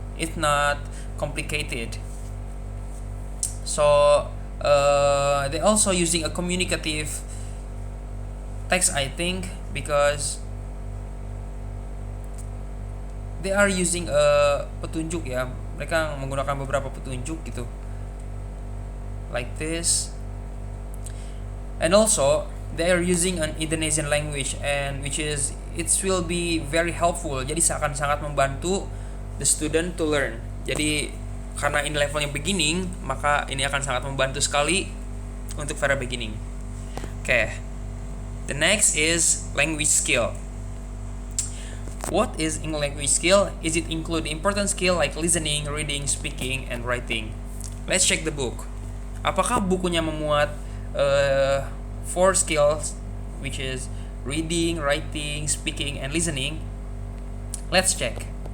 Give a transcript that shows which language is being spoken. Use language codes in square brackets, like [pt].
[en] It's not complicated. So they also using a communicative text, I think, because they are using a [id] petunjuk ya. Mereka menggunakan beberapa petunjuk gitu. [en] Like this. And also they are using an Indonesian language and which is it will be very helpful. [id] Jadi akan sangat membantu [en] the student to learn. [id] Jadi karena ini levelnya beginning, maka ini akan sangat membantu sekali untuk para beginning. [en] Okay. The next is language skill. What is English language skill? Is it include important skill like listening, reading, speaking, and writing? Let's check the book. [id] Apakah bukunya memuat 4 skills, [en] which is reading, writing, speaking, and listening? Let's check.